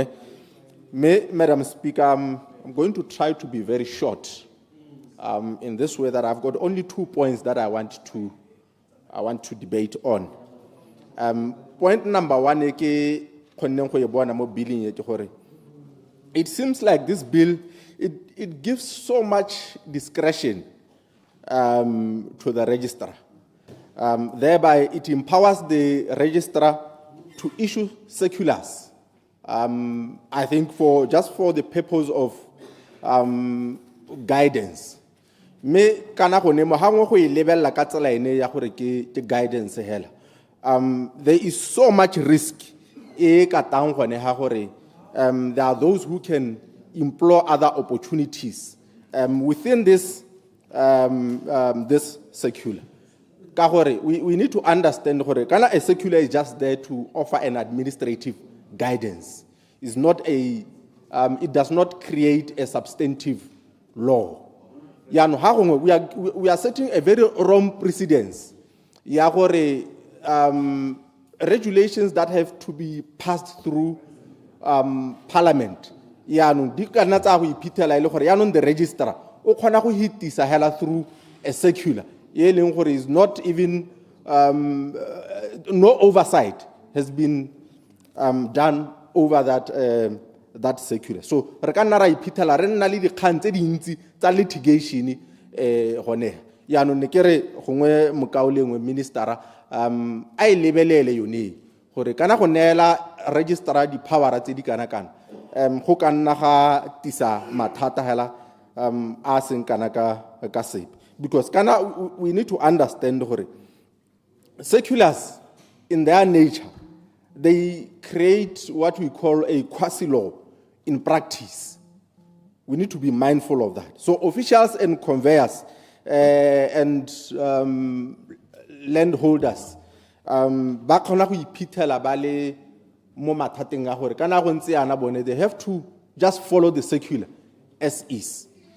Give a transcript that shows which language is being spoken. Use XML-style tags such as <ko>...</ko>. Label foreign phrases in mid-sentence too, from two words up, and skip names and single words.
<en>Madam Speaker, I'm going to try to be very short in this way that I've got only 2 points that I want to debate on. Point number one, it seems like this bill, it gives so much discretion to the registrar. Thereby, it empowers the registrar to issue circulars. I think just for the purpose of guidance.</en> <tn>Me kana go nemo ha ngwe go e lebella ka tsela ene ya gore ke guidance hela.</tn> <en>There is so much risk</en> <tn>e ka tang gone ha gore</tn> <en>there are those who can implore other opportunities within this this circular.</en> <tn>Ka gore</tn> <en>we need to understand</en> <tn>gore kana</tn> <en>a circular is just there to offer an administrative guidance. It's not it does not create a substantive law. We are setting a very wrong precedence. Regulations that have to be passed through Parliament. The registrar through a circular. Is not even no oversight has been done over that circular.</en> <tn>So rekana ra ipitela re nna le dikgang tse dintsi tsa litigation gone yaanong ne kere gongwe mokaolengwe ministera a e lebelele yone gore kana go neela registrar di power tse di kana go ka nna ga tisa mathata hela a seng kana ka sepe,</tn> <en>because kana we need to understand gore circulars in their nature they create what we call a quasi-law in practice. We need to be mindful of that. So officials and conveyors and landholders, they have to just follow the circular as is.</en>